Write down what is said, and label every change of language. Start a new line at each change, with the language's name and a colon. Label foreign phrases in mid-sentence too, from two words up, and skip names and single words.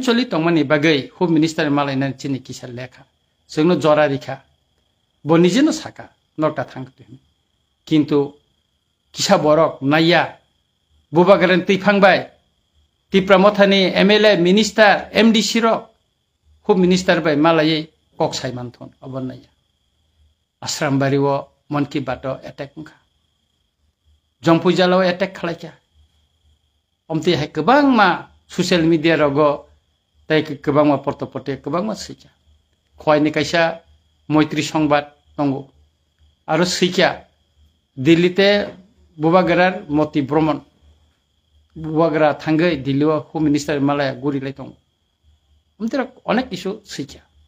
Kok Borok: चलि तंमानि बागै
English: home minister
Kok Borok: मालायनानै चिनि किसार लेखा जोंनो जरारिखा बनिजेनो साका नटा थांखो किन्तु किसा बरक नाया बुबागारानि तैफांबाय तिप्रामथानि
English: MLA minister MDC
Kok Borok: रक
English: home minister
Kok Borok: बाय मालायै कक साइमानथन अबनाया आश्रामबारिव मन की बात एटेक खा जम्पुजालाव एटेक खालायखा अमति हाय गोबां मा
English: social media
Kok Borok: रगो ताइ गोबां मा पर्तपटे गोबां मा सैखा खयनि कायसा मैत्री संबाद दंगो आरो सैखा दिल्लीते बुबागारार मति भ्रमण बुबागारा थांगै दिल्लीआव
English: home minister
Kok Borok: मालाया गुरिलाय दं अमतिरा अनेक किसु सैखा